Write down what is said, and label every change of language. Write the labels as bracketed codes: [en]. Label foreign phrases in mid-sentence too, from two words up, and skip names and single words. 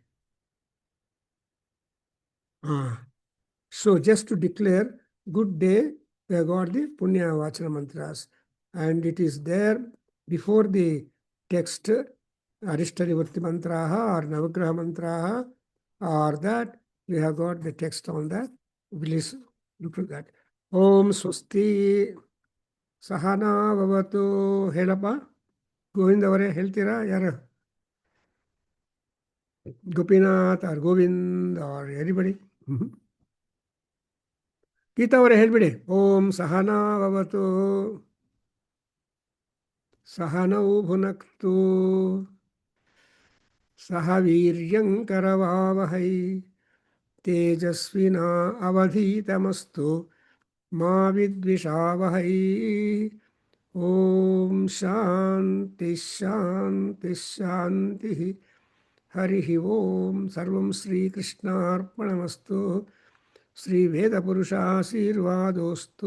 [en] So just to declare good day, we have got the Punya Vachana Mantras, and it is there before the text, [sa] अरिष्ट निवृत्ति मन्त्रः or नवग्रह मन्त्रः, [en] or that we have got the text on that. Please look at that. [sa] ॐ स्वस्ति सह नाववतु. [kn] ಹೇಳಪ್ಪ ಗೋವಿಂದ್ ಅವರೇ ಹೇಳ್ತೀರಾ ಯಾರು? [en] Gopinath or Govind or anybody? [kn] ಗೀತಾ ಅವರೇ ಹೇಳ್ಬಿಡಿ. [sa] ಓಂ ಸಹನಾ ಭವತು ಸಹನೌ ಭುನಕ್ತು ಸಹ ವೀರ್ಯಂಕರವಾವಹೈ ತೇಜಸ್ವಿನಾ ಅವಧೀತಮಸ್ತು ಮಾ ವಿದ್ವಿಷಾವಹೈ. ಓಂ ಶಾಂತಿ ಶಾಂತಿ ಶಾಂತಿ. ಹರಿ ಓಂ. ಸರ್ವಂ ಶ್ರೀಕೃಷ್ಣಾರ್ಪಣಮಸ್ತು. ಶ್ರೀ ವೇದಪುರುಷಾಶೀರ್ವಾದೋಸ್ತು.